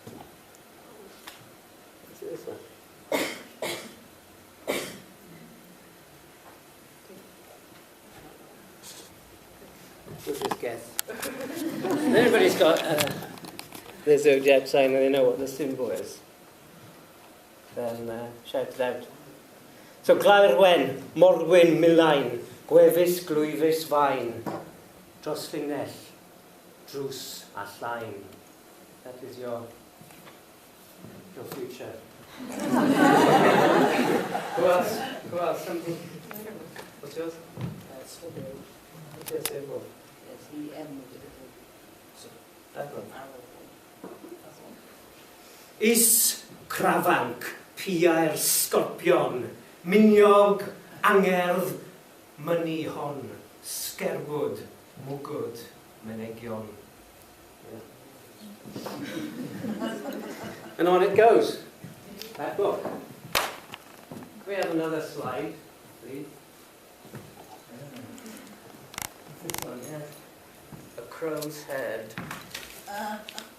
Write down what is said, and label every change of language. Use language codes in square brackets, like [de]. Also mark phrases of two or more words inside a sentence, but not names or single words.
[en] Is it this one? We'll just guess. Everybody's got their zodiac sign and they know what the symbol is. Then shout it out. [cy] So Claerwen, Morwyn, Milain, Gwefus, Glwyfus, Fain, dros Llinell, Drws a Llain. [en] That is your future. Who else? Who else? Something? What's yours? What's your symbol? It's the M with the That one. arrow. [cy] Is crafanc, pia'r scorpion, miniog, angerdd, mynnu hon, sgerwyd, mwgwd, menegion. [en] Yeah. And on it goes. That book. Can we have another slide, please? This one, yeah. A crow's head.